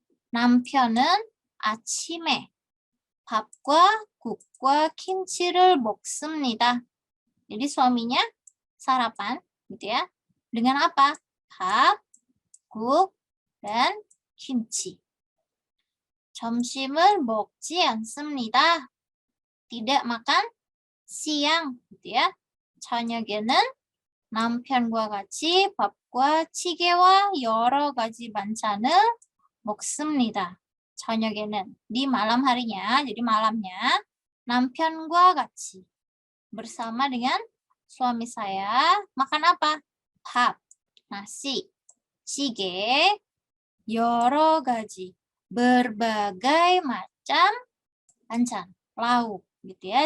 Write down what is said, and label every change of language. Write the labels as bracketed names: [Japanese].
[Korean] 남편은 아침에 밥과 국과 김치를 먹습니다. [Indonesian] Jadi suaminya sarapan gitu ya. Dengan apa? [Korean] 밥, 국, [Indonesian] dan [Korean] kimchi. 점심을 먹지 않습니다. [Indonesian] Tidak makan siang gitu ya. [Korean] 저녁에는 남편과 같이 밥과 찌개와 여러 가지 반찬을 먹습니다. 저녁에는 [Indonesian] di malam harinya, jadi malamnya [Korean] 남편과 같이 [Indonesian] bersama dengan suami saya makan apa? [Korean] 밥, [Indonesian] nasi, [Korean] 찌개, 여러 가지, [Indonesian] berbagai macam [Korean] 반찬, [Indonesian] lauk gitu ya.